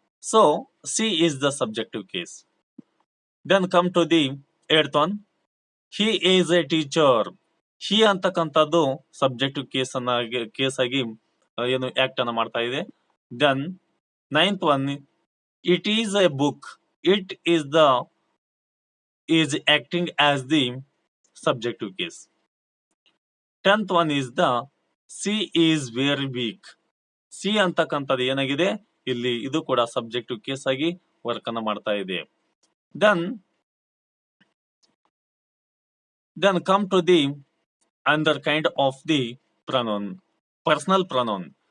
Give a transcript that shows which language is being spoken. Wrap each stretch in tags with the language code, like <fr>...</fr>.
<en>So C is the subjective case. Then come to the eighth one, he is a teacher.</en> <kn>He ಅಂತಕ್ಕಂಥದ್ದು subjective case ಆಗಿ ಏನು act ಅನ್ನ ಮಾಡ್ತಾ ಇದೆ.</kn> <en>Then ninth one, it is a book. It is acting as the subjective case. 10th one is the she is very weak.</en> <kn>C ಅಂತಕ್ಕಂಥದ್ದು ಏನಾಗಿದೆ, ಇಲ್ಲಿ ಇದು ಕೂಡ ಸಬ್ಜೆಕ್ಟಿವ್ ಕೇಸ್ ಆಗಿ ವರ್ಕ್ ಅನ್ನ ಮಾಡ್ತಾ ಇದೆ.</kn> <en>Then come to the other kind of the pronoun, personal pronoun.</en>